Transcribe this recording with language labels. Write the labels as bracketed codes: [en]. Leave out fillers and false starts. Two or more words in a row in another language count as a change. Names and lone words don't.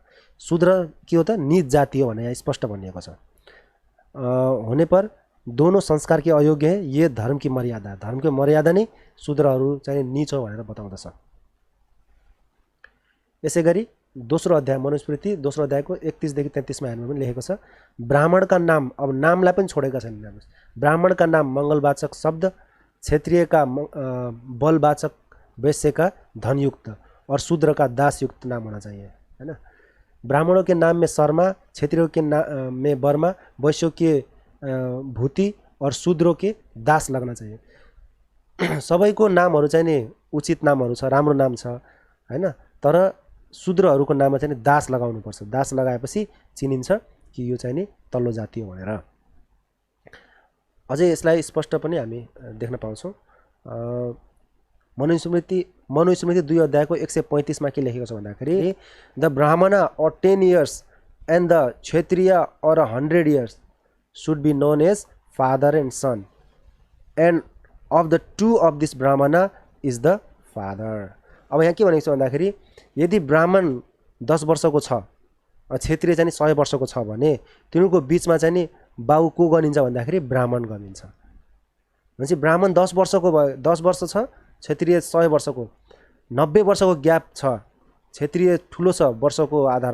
[ne] शूद्र के हो त, नीच जाति हो भने यहाँ स्पष्ट भनिएको छ। [hi] होने पर दोनों संस्कार के अयोग्य है, ये धर्म की मर्यादा। धर्म की मर्यादा [ne] नै शूद्रहरू चाहिँ नीच हो भनेर बताउँदछ। यसै गरी दोस्रो अध्याय मनुस्मृति दोस्रो अध्यायको 31 देखि 33 मा हेर्नु पनि लेखेको छ, ब्राह्मणका नाम, अब नामलाई पनि छोडेका छन्। [hi] ब्राह्मणका नाम मंगलवाचक शब्द, क्षेत्रीय का बलवाचक, वैश्य का धनयुक्त और शूद्र का दासयुक्त नाम होना चाहिए है ना। ब्राह्मणों के नाम में शर्मा, क्षेत्रियों के में वर्मा, वैश्यों के भूति और शूद्रों के दास लगना चाहिए। [ne] सबैको नामहरू चाहिँ नि उचित नामहरू छ, राम्रो नाम छ हैन, तर शूद्रहरूको नाममा चाहिँ नि दास लगाउनु पर्छ। दास लगाएपछि चिनिन्छ कि यो चाहिँ नि तल्लो जाति हो भनेर। अझै यसलाई स्पष्ट पनि हामी देख्न पाउँछौँ। मनुस्मृति 2 अध्यायको 135 मा के लेखेको छ भन्दाखेरि, [en] the brahmin or 10 years and the kshatriya or 100 years should be known as father and son, and of the two of this brahmana is the father। [ne] अब यहाँ के भनेको छ भन्दाखेरि, यदि ब्राह्मण 10 वर्षको छ, क्षेत्रीय चाहिँ 100 वर्षको छ भने तिनीहरूको बीचमा चाहिँ नि बाउ को गनिन्छ भन्दाखेरि ब्राह्मण गनिन्छ। भनेपछि ब्राह्मण 10 वर्षको भयो, 10 वर्ष छ, क्षेत्रीय 100 वर्षको, 90 वर्षको ग्याप छ, क्षेत्रीय ठुलो छ वर्षको आधारमा